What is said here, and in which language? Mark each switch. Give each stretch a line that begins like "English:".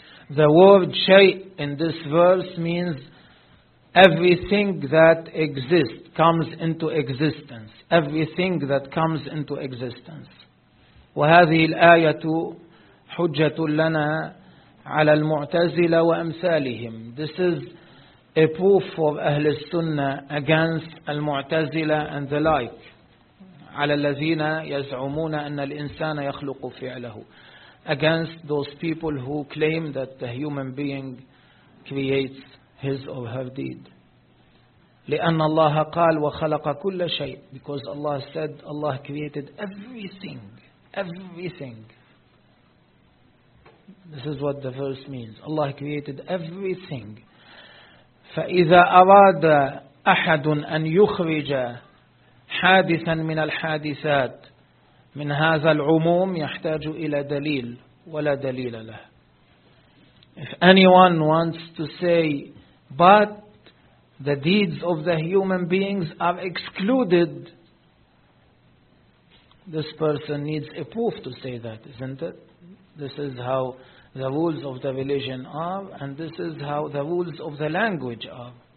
English: The word شيء in this verse means everything that exists, comes into existence. Everything that comes into existence.
Arabic: وهذه الآية حجة لنا على المعتزلة وأمثالهم.
English: This is a proof for أهل السنة against المعتزلة and the like.
Arabic: على الذين يزعمون أن الإنسان يخلق فعله.
English: Against those people who claim that the human being creates his or her deed.
Arabic: لأن الله قال وخلق كل شيء.
English: Because Allah said Allah created everything. Everything. This is what the verse means. Allah created everything.
Arabic: فإذا أراد أحد أن يخرج حادثا من الحادثات من هذا العموم يحتاج إلى دليل ولا دليل له.
English: If anyone wants to say, but the deeds of the human beings are excluded, this person needs a proof to say that, isn't it? This is how the rules of the religion are, and this is how the rules of the language are.